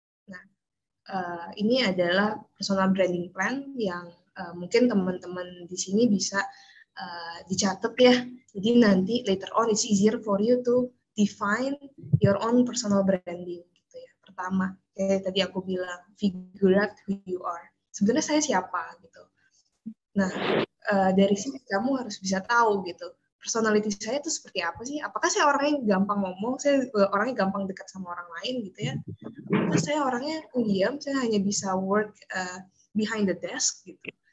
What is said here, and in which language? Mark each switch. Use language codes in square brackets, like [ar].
[id] Nah, ini adalah personal branding plan yang mungkin teman-teman di sini bisa dicatat ya. Jadi nanti [en] later on it's easier for you to define your own personal branding [id] gitu ya. Pertama, kayak tadi aku bilang, [en] figure out who you are. [id] Sebenarnya saya siapa gitu. Nah, dari sini kamu harus bisa tahu gitu. Personality saya itu seperti apa sih? Apakah saya orangnya gampang ngomong, saya orangnya gampang dekat sama orang lain gitu ya? Apakah saya orangnya pendiam, saya hanya bisa [en] work behind the desk [id] gitu?